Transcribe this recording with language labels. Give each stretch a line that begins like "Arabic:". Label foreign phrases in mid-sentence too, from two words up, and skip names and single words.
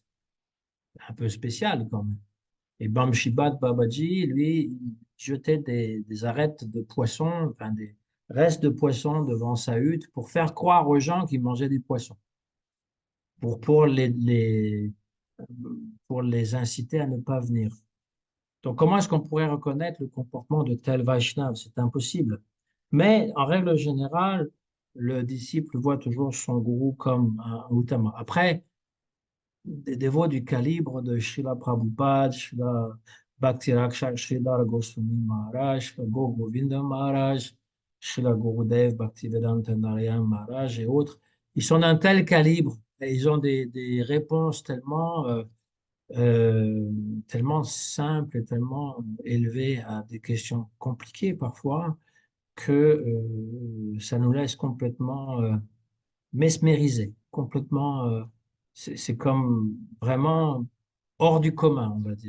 French: Un peu spécial quand même. Et Bamshibat Babaji, lui, il jetait des arêtes de poissons, enfin des restes de poissons devant sa hutte pour faire croire aux gens qu'il mangeait des poissons, pour, pour les, les, pour les inciter à ne pas venir. Donc, comment est-ce qu'on pourrait reconnaître le comportement de tel Vaishnav? C'est impossible. Mais en règle générale, le disciple voit toujours son gourou comme un Uttama. Après, des dévots du calibre de Srila Prabhupada, Srila Bhakti-Rakshak Sridhar Goswami Maharaj, Srila Gaur Govinda Maharaj, Srila Gurudev Bhaktivedanta Narayan Maharaj et autres. Ils sont d'un tel calibre et ils ont des réponses euh, tellement simples et tellement élevées à des questions compliquées parfois que ça nous laisse complètement mesmérisés, complètement, c'est comme vraiment hors du commun, on va dire.